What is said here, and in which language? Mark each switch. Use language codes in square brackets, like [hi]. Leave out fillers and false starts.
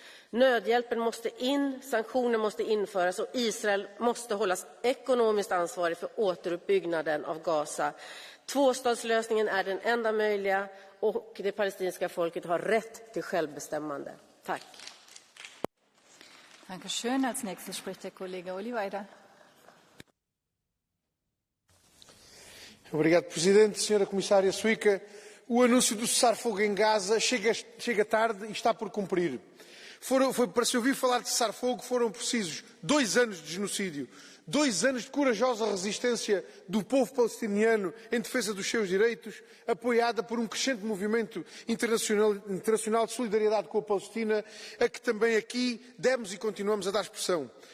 [sv] Nödhjälpen måste in, sanktioner måste införas och Israel måste hållas ekonomiskt ansvarig för återuppbyggnaden av Gaza. Tvåstatslösningen är den enda möjliga och det palestinska folket har rätt till självbestämmande. Tack. [de] Danke schön. Als nächstes spricht der Kollege Oliveira. [pt] Obrigado, Presidente. Senhora Comissária Suica, o anúncio do cessar-fogo em Gaza chega tarde e está por cumprir. Para se ouvir falar de cessar-fogo foram precisos 2 anos de genocídio, 2 anos de corajosa resistência do povo palestiniano em defesa dos seus direitos, apoiada por um crescente movimento internacional de solidariedade com a Palestina, a que também aqui demos e continuamos a dar expressão.